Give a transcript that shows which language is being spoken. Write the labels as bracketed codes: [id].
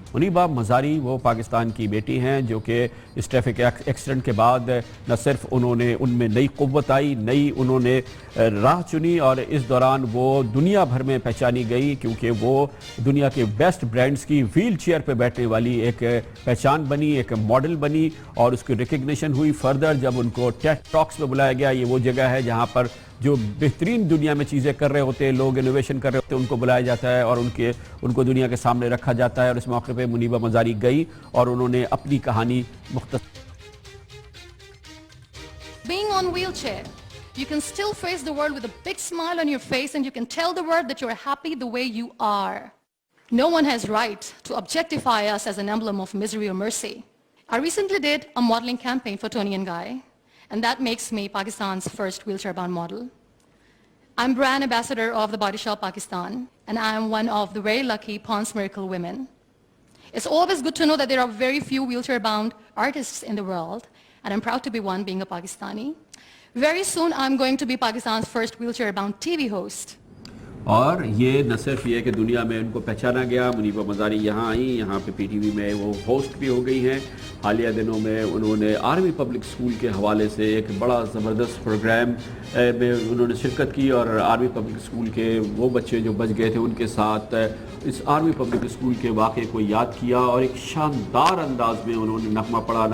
[ur] منیبہ مزاری وہ پاکستان کی بیٹی ہیں جو کہ اس ٹریفک ایکسیڈنٹ کے بعد نہ صرف ان میں نئی قوت آئی, نئی انہوں نے راہ چنی, اور اس دوران وہ دنیا بھر میں پہچانی گئی کیونکہ وہ دنیا کے بیسٹ برانڈز کی ویل چیئر پہ بیٹھنے والی ایک پہچان بنی, ایک ماڈل بنی, اور اس کی ریکگنیشن ہوئی. فردر جب ان کو ٹیڈ ٹاکس میں بلایا گیا, یہ وہ جگہ ہے جہاں پر جو بہترین دنیا میں چیزیں کر رہے ہوتے ہیں, لوگ انوویشن کر رہے ہوتے ہیں, ان کو بلایا جاتا ہے اور ان کو دنیا کے سامنے رکھا جاتا ہے. اور اس موقع پہ منیبہ مزاری گئی اور انہوں نے اپنی کہانی مختصر. [en] Being on wheelchair, you can still face the world with a big smile on your face, and you can tell the world that you're happy the way you are. No one has right to objectify us as an emblem of misery or mercy. I recently did a modeling campaign for Toni and Guy, and that makes me Pakistan's first wheelchair-bound model. I'm brand ambassador of the Body Shop Pakistan, and I am one of the very lucky Pond's Miracle women. It's always good to know that there are very few wheelchair-bound artists in the world, and I'm proud to be one being a Pakistani. Very soon I'm going to be Pakistan's first wheelchair-bound TV host. [ur] اور یہ نہ صرف یہ کہ دنیا میں ان کو پہچانا گیا, منیبہ مزاری یہاں آئیں, یہاں پہ پی ٹی وی میں وہ ہوسٹ بھی ہو گئی ہیں. حالیہ دنوں میں انہوں نے آرمی پبلک اسکول کے حوالے سے ایک بڑا زبردست پروگرام میں انہوں نے شرکت کی, اور آرمی پبلک اسکول کے وہ بچے جو بچ گئے تھے ان کے ساتھ اس آرمی پبلک اسکول کے واقعے کو یاد کیا, اور ایک شاندار انداز میں انہوں نے نغمہ پڑھا.